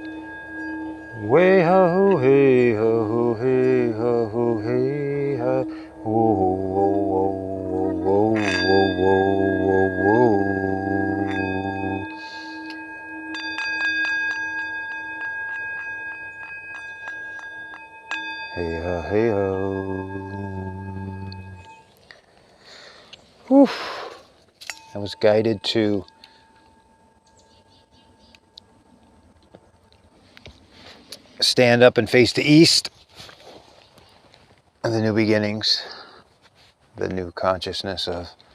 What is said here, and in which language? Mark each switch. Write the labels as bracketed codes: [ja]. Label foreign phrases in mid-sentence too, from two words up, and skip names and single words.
[en] Way ha hoo hey, ha hoo hey, ha hoo hey, ha. Whoa, whoa, whoa, whoa, whoa, whoa, whoa, whoa. Hey ha, hey ho. Whew. I was guided to stand up and face the east and the new beginnings, the new consciousness of